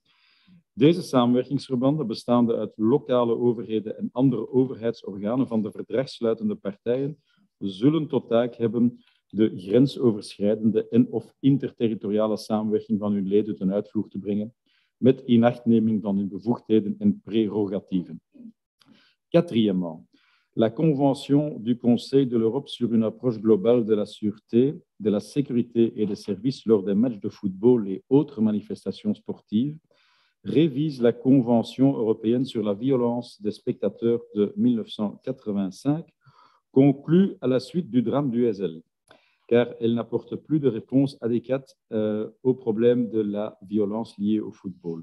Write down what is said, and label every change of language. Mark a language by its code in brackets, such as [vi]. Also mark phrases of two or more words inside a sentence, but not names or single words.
[nl] Deze samenwerkingsverbanden, bestaande uit lokale overheden en andere overheidsorganen van de verdragssluitende partijen, zullen tot taak hebben de grensoverschrijdende en/of interterritoriale samenwerking van hun leden ten uitvoer te brengen, met inachtneming van hun bevoegdheden en prerogatieven. [fr] Quatrièmement, la Convention du Conseil de l'Europe sur une approche globale de la sûreté, de la sécurité et des services lors des matchs de football et autres manifestations sportives révise la Convention européenne sur la violence des spectateurs de 1985, conclue à la suite du drame du Heysel, car elle n'apporte plus de réponse adéquate au problème de la violence liée au football.